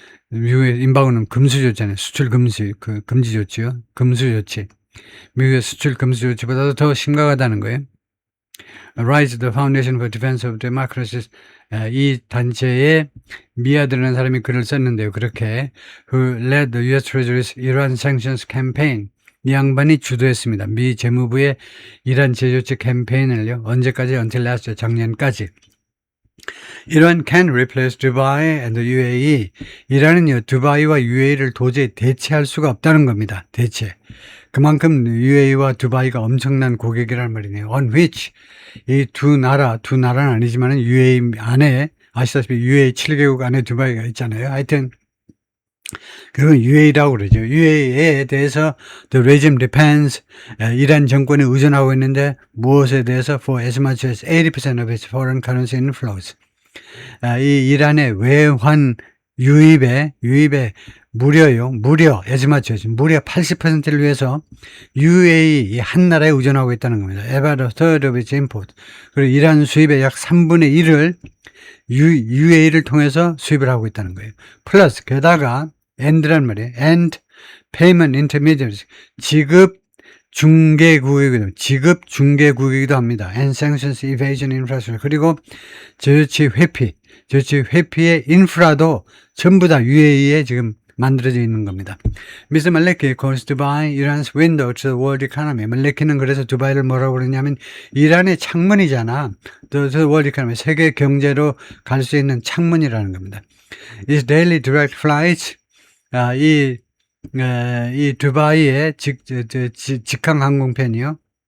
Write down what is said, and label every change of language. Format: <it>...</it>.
<ko>미국의 embargo는 금수 조치잖아요. 수출 금수, 금지 조치요. 금수 조치. 미국의 수출 금수 조치보다도 더 심각하다는 거예요.</ko> <en>Rise the Foundation for Defense of Democracy.</en> <ko>이 단체에 미아드라는 사람이 글을 썼는데요.</ko> <en>그렇게 who led the US Treasury's Iran Sanctions Campaign.</en> <ko>이 양반이 주도했습니다. 미 재무부의 이란 제조치 캠페인을요. 언제까지?</ko> <en>until last year, 작년까지. Iran can replace Dubai and the UAE. 이란은요.</en> <ko>두바이와 UAE를 도저히 대체할 수가 없다는 겁니다. 대체. 그만큼 UAE와 두바이가 엄청난 고객이란 말이네요. On which 이 두 나라는 아니지만 UAE 안에 아시다시피 UAE 7개국 안에 두바이가 있잖아요. 하여튼 그건 UAE라고 그러죠. UAE에 대해서</ko> <en>the regime depends</en> <ko>이란 정권에 의존하고 있는데 무엇에 대해서</ko> <en>for as much as 80% of its foreign currency inflows.</en> <ko>이 이란의 외환 유입에 무려</ko> <en>as much as</en> <ko>무려 80%를 위해서 UAE 한 나라에 의존하고 있다는 겁니다.</ko> <en>About a third of its import.</en> <ko>그리고 이란 수입의 약 3분의 1을 UAE를 통해서 수입을 하고 있다는 거예요. 플러스 게다가 and란 말이에요.</ko> <en>and payment intermediaries.</en> <ko>지급 중개국이기도, 지급 중개국이기도 합니다.</ko> <en>And sanctions evasion infrastructure.</en> <ko>그리고 저조치 회피의 인프라도 전부 다 UAE에 지금 만들어져 있는 겁니다.</ko> <en>Mr. Maleki calls Dubai Iran's window to the world economy.</en> <ko>말레키는 그래서 두바이를 뭐라고 그러냐면 이란의 창문이잖아.</ko> <en>The world economy,</en> <ko>세계 경제로 갈 수 있는 창문이라는 겁니다.</ko> <en>Its daily direct flights,</en> <ko>이 두바이의 직항 항공편이요.</ko>